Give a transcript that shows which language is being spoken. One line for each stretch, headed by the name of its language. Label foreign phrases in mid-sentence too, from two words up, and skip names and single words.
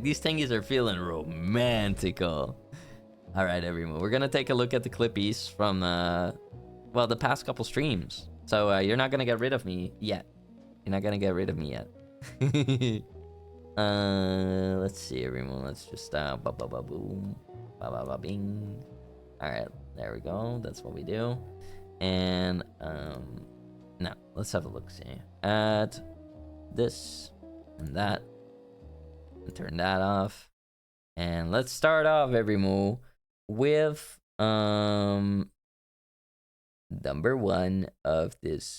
English: These thingies are feeling romantical. All right, everyone. We're gonna take a look at the clippies from well, the past couple streams. So you're not gonna get rid of me yet. You're not gonna get rid of me yet. Let's see, everyone. Let's just ba ba ba boom, ba ba ba bing. All right, there we go. That's what we do. And now let's have a look. See at this. And that, and turn that off, and let's start off everyone with number one of this.